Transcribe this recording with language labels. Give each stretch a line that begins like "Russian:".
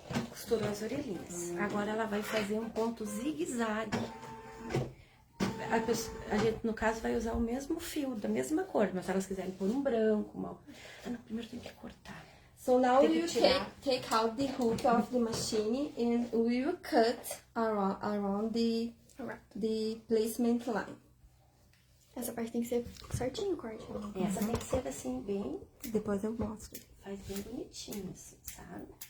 Portuguese: Costurou as orelhinhas. Agora ela vai fazer um ponto zigue-zague. A gente, no caso, vai usar o mesmo fio, da mesma cor. Mas se elas quiserem pôr um branco, uma... Ah, não, primeiro tem que cortar.
English: So now
Portuguese: Tem que
English: you
Portuguese: tirar.
English: take out the hook of the machine and we will cut around the placement line.
Portuguese: Essa parte tem que ser certinho o corte. Né? Essa tem que ser assim, bem... Depois eu mostro. Faz bem bonitinho, assim, sabe?